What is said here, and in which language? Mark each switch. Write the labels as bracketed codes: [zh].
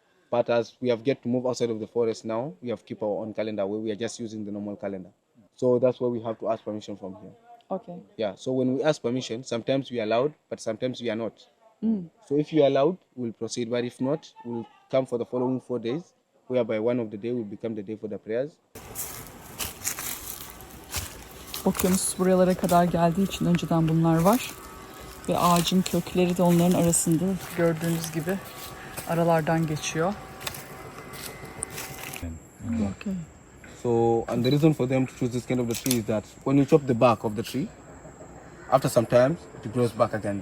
[en] But as we have get to move outside of the forest now, we have keep our own calendar where we are just using the normal calendar. So that's why we have to ask permission from here. Okay. Yeah. So when we ask permission, sometimes we are allowed, but sometimes we are not. So if you are allowed, we'll proceed. But if not, we'll come for the following 4 days, whereby one of the day will become the day for the prayers. [tr] Okyanus buralara kadar geldiği için önceden bunlar var. Ve ağacın kökleri de onların arasında gördüğünüz gibi aralardan geçiyor. [en] Okay. So, and the reason for them to choose this kind of the tree is that when you chop the bark of the tree, after some time, it grows back again.